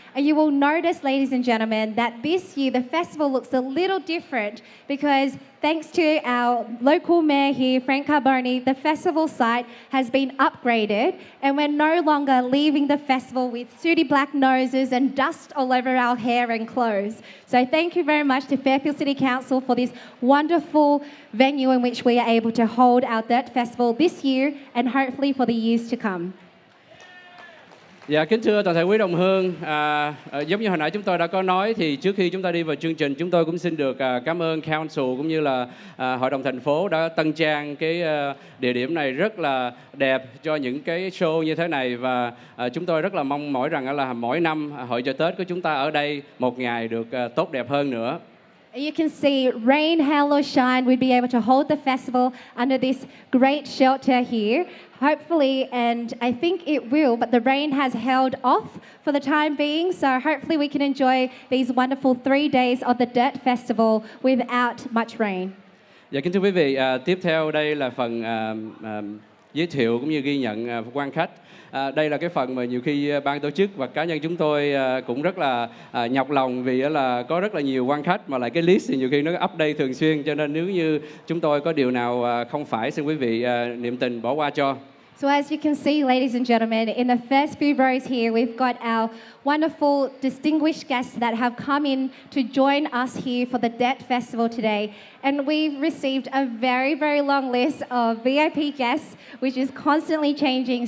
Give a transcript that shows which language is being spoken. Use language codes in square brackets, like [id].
[en] And you will notice, ladies and gentlemen, that this year the festival looks a little different because thanks to our local mayor here, Frank Carboni, the festival site has been upgraded and we're no longer leaving the festival with sooty black noses and dust all over our hair and clothes. So thank you very much to Fairfield City Council for this wonderful venue in which we are able to hold our Tết Festival this year and hopefully for the years to come. [vi] Dạ, kính thưa toàn thể quý đồng hương, giống như hồi nãy chúng tôi đã có nói thì trước khi chúng ta đi vào chương trình, chúng tôi cũng xin được cảm ơn Council cũng như là Hội đồng thành phố đã tân trang cái địa điểm này rất là đẹp cho những cái show như thế này, và chúng tôi rất là mong mỏi rằng là mỗi năm Hội chợ Tết của chúng ta ở đây một ngày được tốt đẹp hơn nữa. [en] You can see, rain, hail or shine, we'd be able to hold the festival under this great shelter here. Hopefully, and I think it will, but the rain has held off for the time being, so hopefully we can enjoy these wonderful 3 days of the Tết Festival without much rain. [vi] Dạ, kính thưa quý vị, tiếp theo đây là phần giới thiệu cũng như ghi nhận quan khách. Đây là cái phần mà nhiều khi ban tổ chức và cá nhân chúng tôi cũng rất là nhọc lòng vì là có rất là nhiều quan khách mà lại cái list thì nhiều khi nó update thường xuyên, cho nên nếu như chúng tôi có điều nào không phải xin quý vị niệm tình bỏ qua cho. [en] So as you can see, ladies and gentlemen, in the first few rows here, we've got our wonderful distinguished guests that have come in to join us here for the Tết Festival today. And we've received a very, very long list of VIP guests, which is constantly changing.